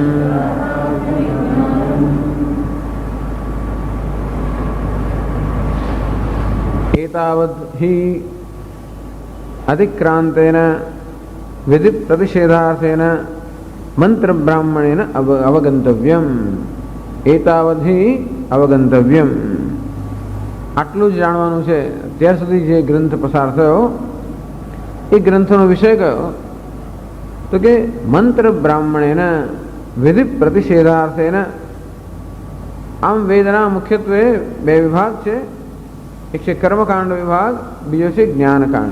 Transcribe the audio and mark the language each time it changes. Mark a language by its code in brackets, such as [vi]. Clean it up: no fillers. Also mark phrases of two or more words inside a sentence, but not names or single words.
[sa] एतावद् हि अतिक्रांतेन विधि प्रतिषेधार्थेन मंत्र ब्राह्मणेन अवगंतव्यम्। एतावद् हि अवगंतव्यम्। [gu] આટલું જ જાણવાનું છે। ત્યાર સુધી જે ગ્રંથ પસાર થયો એ ગ્રંથનો વિષય કયો તો કે [sa] मंत्र ब्राह्मणेन विधि प्रतिषेधार्थेन। [gu] આમ વેદના મુખ્યત્વે બે વિભાગ છે, એક છે કર્મકાંડ વિભાગ, બીજો છે જ્ઞાનકાંડ।